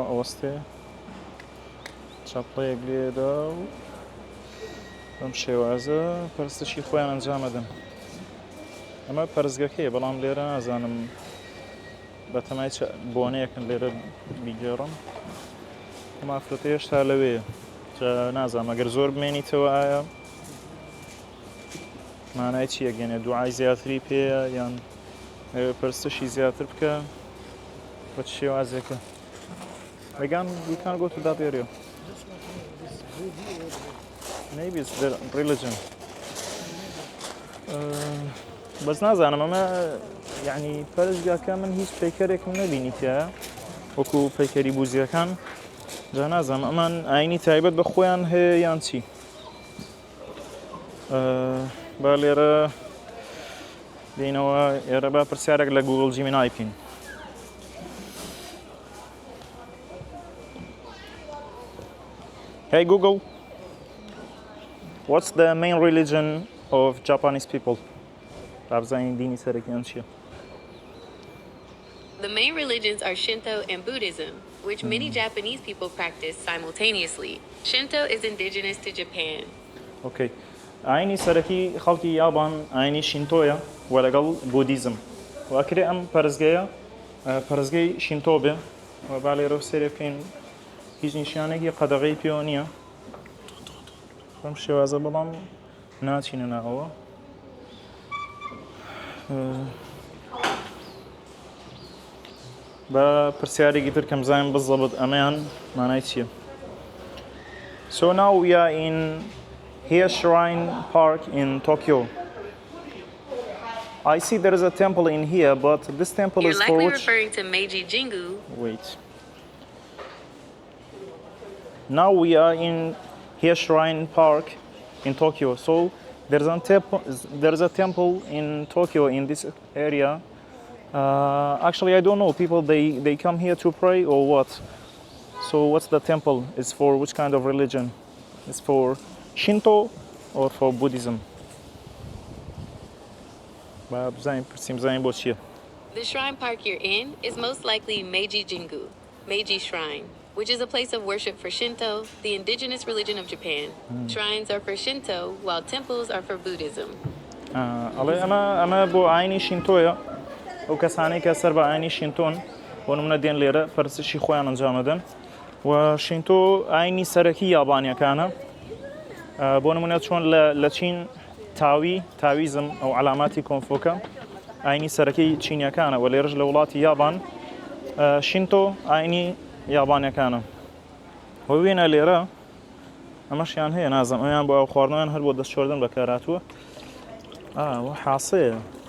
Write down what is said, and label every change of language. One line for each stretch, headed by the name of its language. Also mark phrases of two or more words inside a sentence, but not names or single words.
Central Kurdish: ئەوەستێ چەپڵەیەک لێدا و بەم شێوازە پەرستشی خۆیان ئەنجامەدەن ئەمە پەرزگەکەیە بەڵام لێرە نازانم بەتەمای بۆنەیەکن لێرە بیگەڕم ئەمە ئافرەتە هێشتا لەوەیە نازانم ئەگەر زۆر بمێنیتەوە ئایا مانای چییە گەنێ دوعای زیاتری پێیە یان پەرستشی زیاتر بکە بە چ شێوازێکە ئەگان
English: you can't go to that area maybe it's their religion
Central Kurdish: بەس نازانم ئەمە یعنی پەرستگاکە من هیچ پەیکەرێکم نەبینی تایە وەکو پەیکەری بوزیەکان جا نازانم ئەمان ئاینی تایبەت بە خۆیان هەیە یان چی با لێرە دێنەوە ئێرە با پرسیارێک لە گوگڵ جیمینای بکەین
English: Hey Google, what's the main religion of Japanese people? The main religions are Shinto and Buddhism, which many Japanese people practice simultaneously. Shinto is indigenous to Japan.
Central Kurdish: Okay. ئاینی سەرەکی خەڵکی یابان ئاینی شینتۆیە وەلەگەڵ بودیزم واکرێ ئەم پەرزگەیە پەرزگەی شینتۆ بێ و با لێرە سێرێ بکەین هیچ نیشانێکی قەدەغەی پێوە نییە بەم شێوازە بەڵام ناچینە ناوەوە بە پرسیارێکی تر کەم زانین بزەبت ئەمەیان مانای چییە
English: So now we are in Hiei Shrine Park in Tokyo. I see there is a temple in here, but this temple You're is for likely which... referring to Meiji Jingu. Wait. Now we are in Hiei Shrine Park in Tokyo. So there's a temple in Tokyo in this area. Actually, I don't know. People they come here to pray or what? So what's the temple? It's for which kind of religion? It's for Shinto or for Buddhism?
Central Kurdish: بزاین پرسیم زاین بۆ چییە
English: The shrine park you're in is most likely Meiji Jingu, Meiji Shrine, which is a place of worship for Shinto, the indigenous religion of Japan. Shrines are for Shinto, while temples are for Buddhism.
Central Kurdish: ئەڵێ ئەمە بۆ ئاینی شینتۆیە ئەو کەسانی کە سەر بە ئاینی شینتۆن بۆ نمونە دێن لێرە پەرستشی خۆیان ئەنجام دەدەن و شینتۆ ئاینی سەرەکی یابانیەکانە بۆ نمونە چۆن لە چین تاویزم ئەو علاماتی کۆنفۆکە ئاینی سەرەکی چینیەکانە و لێرەش لە وڵاتی یابان شینتۆ ئاینی یابانیەکانە و وێنە لێرە ئەمەشیان هەیە نازم ئەویان بۆ ئەو خواردنیان هەر بۆ دەستچۆردن بەکارهاتووە حاصەیە